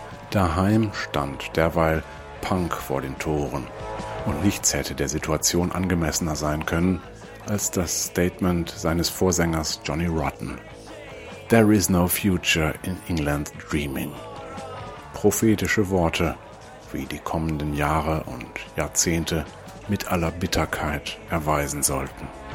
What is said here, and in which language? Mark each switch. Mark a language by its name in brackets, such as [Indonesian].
[German] Daheim stand derweil Punk vor den Toren. Und nichts hätte der Situation angemessener sein können, als das Statement seines Vorsängers Johnny Rotten. [English] There is no future in England dreaming. [German] Prophetische Worte, wie die kommenden Jahre und Jahrzehnte mit aller Bitterkeit erweisen sollten.